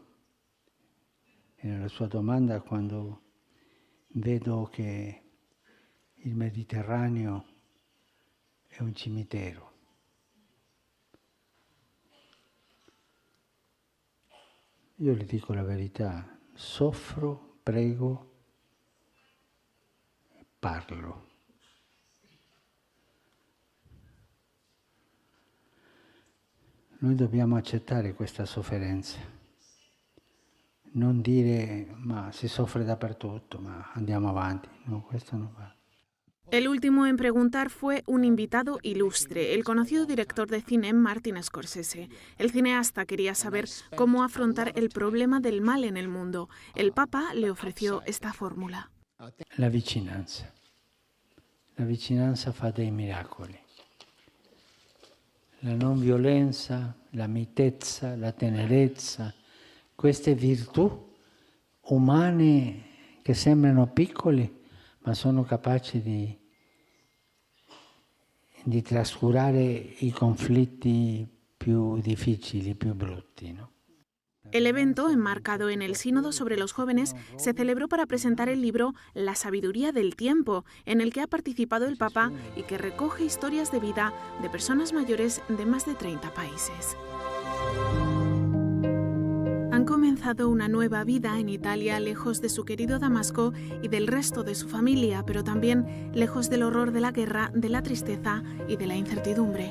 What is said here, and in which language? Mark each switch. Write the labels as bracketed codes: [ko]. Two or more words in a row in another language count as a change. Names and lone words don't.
[it] E nella sua domanda, quando vedo che il Mediterraneo è un cimitero, io le dico la verità, soffro, prego, parlo. Noi dobbiamo accettare questa sofferenza, non dire ma si soffre dappertutto, ma andiamo avanti. No, questo non va. [es] El último en preguntar fue un invitado ilustre, el conocido director de cine Martin Scorsese. El cineasta quería saber cómo afrontar el problema del mal en el mundo. El Papa le ofreció esta fórmula. [it] La vicinanza. La vicinanza fa dei miracoli. La non violenza, la mitezza, la tenerezza, queste virtù umane che sembrano piccole, ma sono capaci di trascurare i conflitti più difficili, più brutti, no? [es] El evento, enmarcado en el Sínodo sobre los jóvenes, se celebró para presentar el libro La sabiduría del tiempo, en el que ha participado el Papa y que recoge historias de vida de personas mayores de más de 30 países. Han comenzado una nueva vida en Italia, lejos de su querido Damasco y del resto de su familia, pero también lejos del horror de la guerra, de la tristeza y de la incertidumbre.